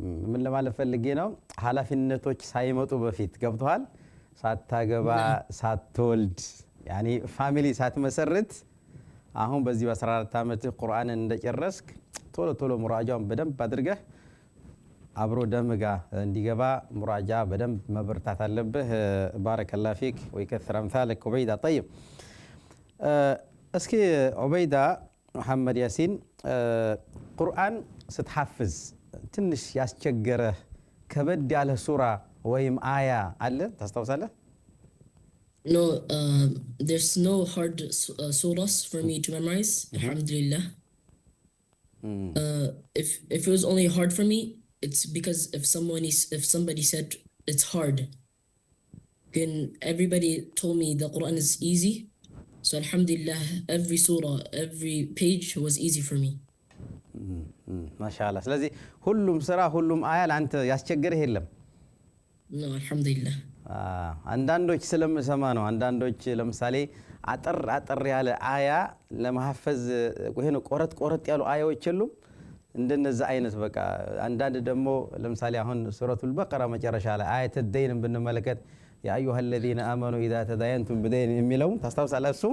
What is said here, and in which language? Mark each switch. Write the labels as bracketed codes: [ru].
[am] ምን ለማለት ፈልጌ ነው ሐላፊነቶች ሳይመጡ በፊት ገብቷል ሳታገባ ሳትወልድ ያኒ ፋሚሊ ሳትመሰርት አሁን በዚህ በ14 አመትህ ቁርአንን እንደጨረስክ ቶሎ ቶሎ ሙራጃውን በደንብ አድርገህ አብሮ ደምጋ እንዲገባ ሙራጃ በደንብ መበርታት አለብህ [ar] ባረከላሁ ፊክ ወይከثر امثالك [am] عبيدة طيب እስኪ عبيدة محمد ياسين ቁርአን ስትሐፍዝ ትንሽ ያስቸገረህ ከበድ ያለ ሱራ ወይም አያ አለ ታስታውሳለህ [en] No, there's no hard surahs for me to memorize. Alhamdulillah. If it was only hard for me, it's because if somebody said it's hard, then everybody told me the Quran is easy. So Alhamdulillah, every surah, every page was easy for me. [am] ማሻአላህ ስለዚህ ሁሉም ስራ ሁሉም አያ ላንተ ያስቸገረህ የለም [en] No, Alhamdulillah. [am] አንዳንዶች ስለምሰማ ነው አንዳንዶች ለምሳሌ አጠር ያለ አያ ለማሐፈዝ ወይኑ ቆረጥ ያሉ አያዎች የሉም እንደነዛ አይነት በቃ አንዳንድ ደግሞ ለምሳሌ አሁን ሱረቱል በቀራ መጨረሻ ላይ አያተ ደይን ብንመለከት [ar] ያ አዩሃ الذين آمنوا إذا تداينتم بدين [am] የሚለው ታስታውሳለህ እሱ